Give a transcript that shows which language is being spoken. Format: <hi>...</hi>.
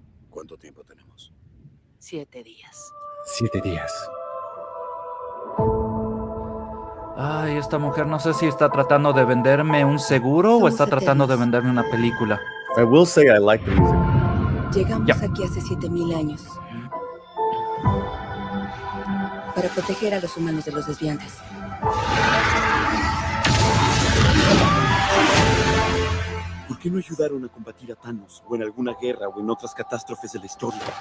<es>¿Cuánto tiempo tenemos? 7 días. 7 días. Ay, esta mujer no sé si está tratando de venderme un seguro o está tratando de venderme una película.</es> <en>I will say I like the music.</en> <es>Llegamos Ya. aquí hace 7000 años. Para proteger a los humanos de los desviantes. ¿Por qué no ayudaron a combatir a Thanos o en alguna guerra o en otras catástrofes de la historia?</es>